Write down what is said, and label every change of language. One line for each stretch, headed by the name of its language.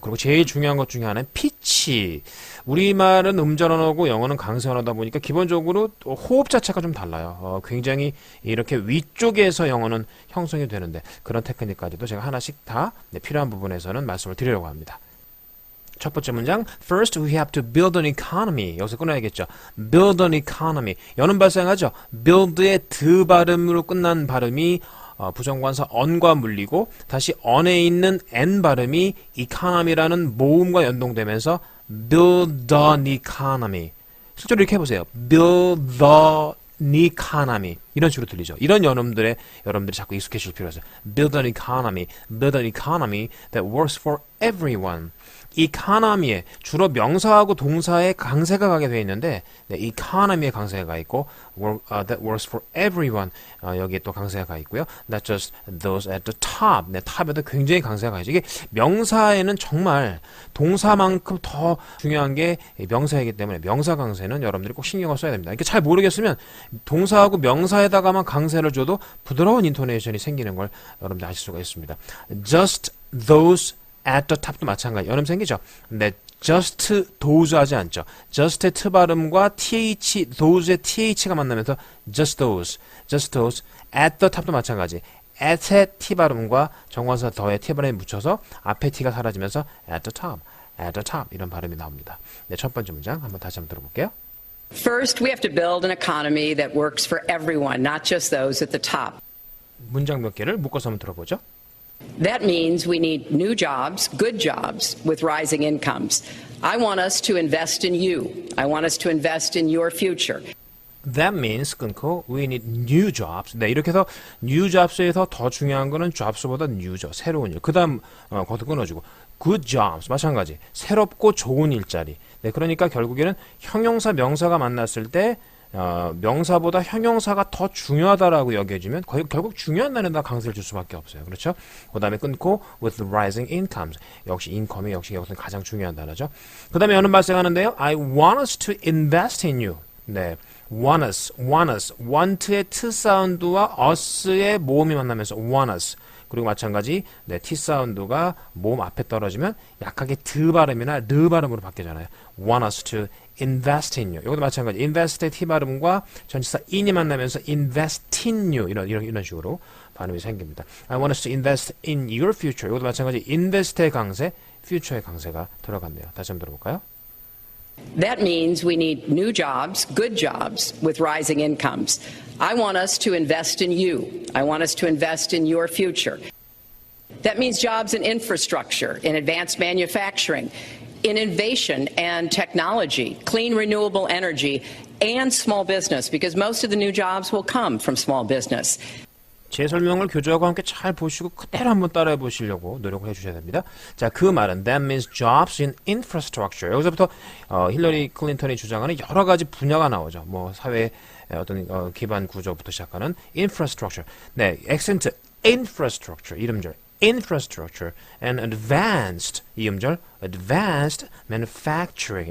Korean: 그리고 제일 중요한 것 중에 하나는 피치. 우리말은 음절 언어고 영어는 강세 언어다 보니까 기본적으로 호흡 자체가 좀 달라요. 굉장히 이렇게 위쪽에서 영어는 형성이 되는데 그런 테크닉까지도 제가 하나씩 다 필요한 부분에서는 말씀을 드리려고 합니다. 첫 번째 문장,
English: First we have to build an economy.
Korean: 여기서 끊어야겠죠.
English: Build an economy.
Korean: 연음 발생하죠. Build의 드 발음으로 끝난 발음이 부정관사 on과 물리고 다시 on에 있는 n 발음이 economy라는 모음과 연동되면서
English: build an economy.
Korean: 실제로 이렇게 해보세요.
English: build the economy.
Korean: 이런 식으로 들리죠. 이런 연음들에 여러분들이 자꾸 익숙해질 필요가 있어요.
English: build an economy that works for everyone.
Korean: economy에 주로 명사하고 동사의 강세가 가게 되어 있는데 economy에 강세가 가 있고
English: that works for everyone
Korean: 여기에 또 강세가 가 있고요.
English: not just those at the top.
Korean: 탑에도 굉장히 강세가 가 있죠. 이게 명사에는 정말 동사만큼 더 중요한 게 명사이기 때문에 명사 강세는 여러분들이 꼭 신경을 써야 됩니다. 이렇게 잘 모르겠으면 동사하고 명사에다가만 강세를 줘도 부드러운 인토네이션이 생기는 걸 여러분들 아실 수가 있습니다.
English: just those at the top
Korean: 도 마찬가지. 연음 생기죠. 근데
English: just those
Korean: 하지 않죠. just의 t 발음과 th, those의 th가 만나면서
English: just those at the top
Korean: 도 마찬가지. at의 t 발음과 정관사 더의 t 발음에 묻혀서 앞에 t가 사라지면서
English: at the top
Korean: 이런 발음이 나옵니다. 네, 첫 번째 문장 한번 다시 한번 들어볼게요.
English: First, we have to build an economy that works for everyone, not just those at the top.
Korean: 문장 몇 개를 묶어서 한번 들어보죠.
English: That means we need new jobs, good jobs, with rising incomes. I want us to invest in you. I want us to invest in your future. That means
Korean: 끊고
English: we need new jobs.
Korean: 네, 이렇게 해서 new jobs에서 더 중요한 거는 jobs보다 new죠. 새로운 일. 그 다음 거기서 끊어주고
English: good jobs
Korean: 마찬가지. 새롭고 좋은 일자리. 네, 그러니까 결국에는 형용사 명사가 만났을 때 명사보다 형용사가 더 중요하다라고 여겨지면 결국 중요한 단어에다 강세를 줄 수밖에 없어요. 그렇죠? 그 다음에 끊고
English: with rising incomes.
Korean: 역시 income이 역시 여기서는 가장 중요한 단어죠. 그 다음에 여는 발생하는데요.
English: I want us to invest in you. 네, want us.
Korean: want의 t 사운드와 us의 모음이 만나면서 want us. 그리고 마찬가지 네, t 사운드가 모음 앞에 떨어지면 약하게 드 발음이나 르 발음으로 바뀌잖아요.
English: want us to invest in you.
Korean: 이것도 마찬가지. invest의 t 발음과 전치사 in이 만나면서
English: invest in you
Korean: 이런 식으로 발음이 생깁니다.
English: I want us to invest in your future.
Korean: 이것도 마찬가지. invest의 강세, future의 강세가 들어갔네요. 다시 한번 들어볼까요?
English: That means we need new jobs, good jobs, with rising incomes. I want us to invest in you. I want us to invest in your future. That means jobs in infrastructure, in advanced manufacturing, in innovation and technology, clean renewable energy, and small business, because most of the new jobs will come from small business.
Korean: 제 설명을 교재하고 함께 잘 보시고 그대로 한번 따라해 보시려고 노력을 해주셔야 됩니다. 자, 그 말은
English: that means jobs in infrastructure.
Korean: 여기서부터 힐러리 클린턴이 주장하는 여러 가지 분야가 나오죠. 뭐 사회 어떤 기반 구조부터 시작하는 infrastructure. 네, 액센트
English: infrastructure 이름절 infrastructure and advanced 이음절 advanced manufacturing.